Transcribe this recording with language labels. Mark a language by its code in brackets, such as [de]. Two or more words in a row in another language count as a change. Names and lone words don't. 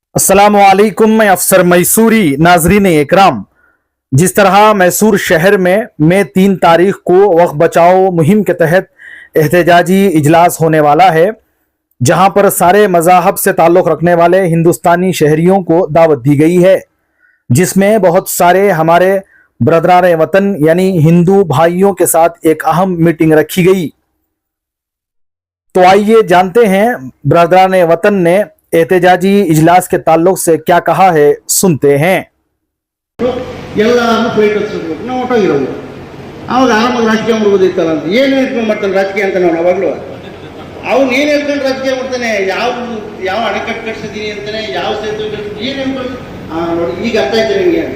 [hi] अस्सलामुअलैकुम, मैं अफसर मैसूरी। नाजरीन इकराम, जिस तरह मैसूर शहर में मई 3 तारीख को वक्फ बचाओ मुहिम के तहत एहतजाजी इजलास होने वाला है, जहां पर सारे मज़ाहब से ताल्लुक़ रखने वाले हिंदुस्तानी शहरियों को दावत दी गई है, जिसमें बहुत सारे हमारे ब्रदरान वतन यानी हिंदू भाइयों के साथ एक अहम मीटिंग रखी गई। तो आइए जानते हैं ब्रदरान वतन ने एहतजाजी इजलास के ताल्लुक से क्या कहा है, सुनते हैं। [kn] ಎಲ್ಲಾನು ಪ್ಲೇಟ್ ಹಚ್ಚಿಸ್ಬೇಕು, ನಾವು ಹೊಟ್ಟೋಗಿರೋದು ಅವಾಗ ಆರಾಮಾಗಿ ರಾಜಕೀಯ ಮಾಡ್ಬೋದಿತ್ತಲ್ಲ ಅಂತ. ಏನು ಹೇಳ್ಕೊಂಡು ಮಾಡ್ತಾನೆ ರಾಜಕೀಯ ಅಂತ ನಾವು ಅವಾಗಲೂ ಅವ್ನು ಏನು ಹೇಳ್ಕೊಂಡು ರಾಜಕೀಯ ಮಾಡ್ತಾನೆ, ಯಾವ ಅಣೆಕಟ್ಟು ಕಟ್ಸಿದ್ದೀನಿ ಅಂತಾನೆ, ಯಾವ ಸೇತುವೆ ಕಟ್ಸಿದ್ದೀನಿ ಏನು ಹೇಳ್ಕೊಂಡು ನೋಡಿ ಈಗ ಅರ್ಥ ಆಯ್ತು ನಿಮಗೆ ಅಂತ.